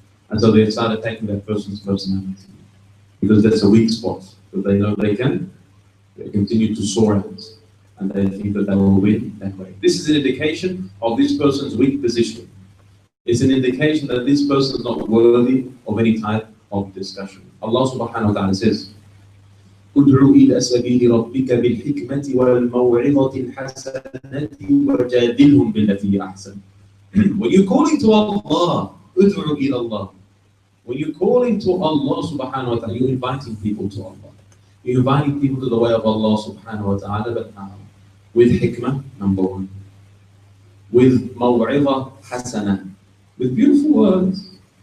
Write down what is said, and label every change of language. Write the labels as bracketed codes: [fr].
[en] And so they start attacking that person's personality. Because that's a weak spot, that they know they continue to soar out. And they think that they will win that way. This is an indication of this person's weak position. It's an indication that this person is not worthy of any type of discussion. Allah subhanahu wa ta'ala says, [ar] ادْعُ إِلَى سَبِيلِ رَبِّكَ بِالْحِكْمَةِ وَالْمَوْعِظَةِ الْحَسَنَةِ وَجَادِلْهُمْ بِالَّتِي أَحْسَنُ. [en] When you're calling to Allah, [ar] ادْعُ إِلَى اللَّهِ. [en] When you're calling to Allah subhanahu wa ta'ala, you're inviting people to Allah. You're inviting people to the way of Allah subhanahu wa ta'ala, but how? With hikmah, number one. With maw'idha hasana, with beautiful words.